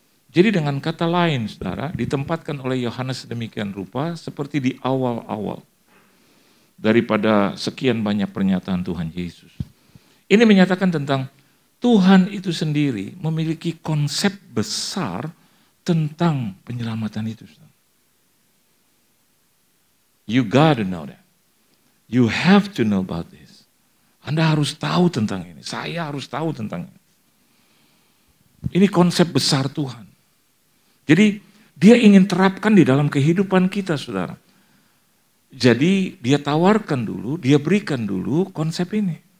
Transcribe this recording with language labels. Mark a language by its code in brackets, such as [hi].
[id] Jadi dengan kata lain, saudara, ditempatkan oleh Yohanes sedemikian rupa seperti di awal-awal daripada sekian banyak pernyataan Tuhan Yesus. Ini menyatakan tentang Tuhan itu sendiri memiliki konsep besar tentang penyelamatan itu. [en] You gotta know that. You have to know about this. [id] Anda harus tahu tentang ini. Saya harus tahu tentang ini. Ini konsep besar Tuhan. Jadi dia ingin terapkan di dalam kehidupan kita, saudara. Jadi dia tawarkan dulu, dia berikan dulu konsep ini.